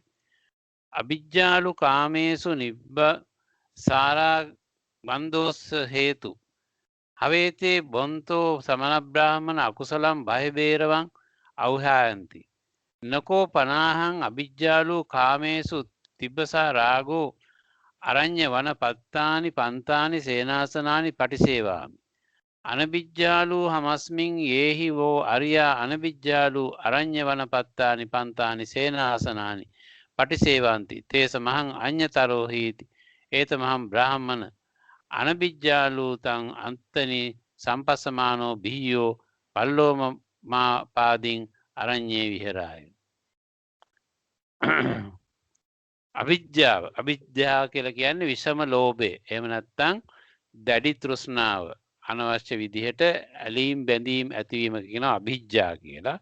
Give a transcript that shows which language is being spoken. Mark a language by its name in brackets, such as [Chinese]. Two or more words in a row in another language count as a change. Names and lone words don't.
[Pali] අභිජ්ජාලු කාමේසු නිබ්බ සාරා බන්දෝස් හේතු. හවේතේ බොන්තෝ සමන බ්‍රාහ්මණ අකුසලම් බය බේරවං අවහායන්ති. නකෝ පනාහං අභිජ්ජාලු කාමේසු තිබ්බසා රාගෝ අරඤ්ඤ වන පත්තානි පන්තානි සේනාසනානි පටිසේවාමි. අනබිජ්ජාලු හමස්මින් යේහි වෝ අරියා අනබිජ්ජාලු අරඤ්ඤ වන පත්තානි පන්තානි සේනාසනානි පටිසේවಂತಿ තේස මහං අඤ්ඤතරෝ හීති. ඒත මහං බ්‍රාහ්මණ අනබිජ්ජාලු තං අන්තනි සම්පස්සමානෝ බිහියෝ පල්ලෝම මා පාදින් අරඤ්ඤේ විහෙරාය. [Sinhala] අවිද්‍යාව කියලා කියන්නේ විෂම ලෝභය. එහෙම නැත්නම් දැඩි තෘෂ්ණාව. අනවශ්‍ය විදිහට ඇලීම් බැඳීම් ඇතිවීම කියනවා අවිද්‍යාව කියලා.